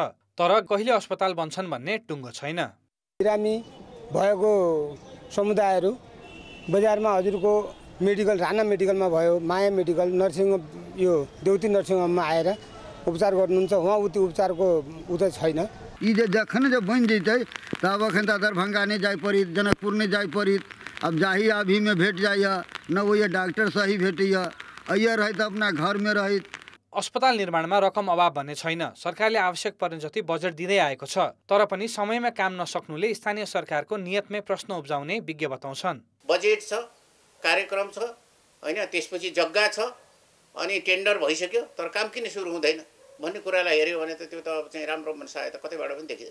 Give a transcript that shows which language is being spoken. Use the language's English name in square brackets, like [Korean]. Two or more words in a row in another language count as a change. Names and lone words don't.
[Nepali] तर कहिले अस्पताल बन्छन् भन्ने टुङ्गो छैन। बिरामी भएको समुदायहरू बजारमा हजुरको मेडिकल राणा मेडिकलमा भयो, माया मेडिकल, नर्सिङ यो देउती नर्सिङ होममा आएर उपचार गर्नुहुन्छ। वहाँ उति उपचारको उतै छैन। [Maithili] यी जखन जब बन जैतै तब अखन त दरभंगा नहीं जाय पड़ी, जनकपुर नहीं जाय पड़ी। अब जाही अभी में भेट जाइए न वो ये डॉक्टर सही भेटिए अइए रहे त अपना घर में रहे। [Nepali] अस्पताल निर्माणमा रकम अभाव भन्ने छैन। सरकारले आवश्यक पर्ने जति बजेट दिँदै आएको छ। तर पनि समयमा काम नसक्नुले स्थानीय सरकारको नियतमै प्रश्न उब्जाउने विज्ञ बताउँछन्। बजेट छ, कार्यक्रम छ, हैन, त्यसपछि जग्गा छ, अनि टेन्डर भइसक्यो, तर काम किन सुरु हुँदैन भन्ने कुरालाई हेर्यो भने त त्यो त चाहिँ राम्रो मनसाय त कतैबाट पनि देखिदैन।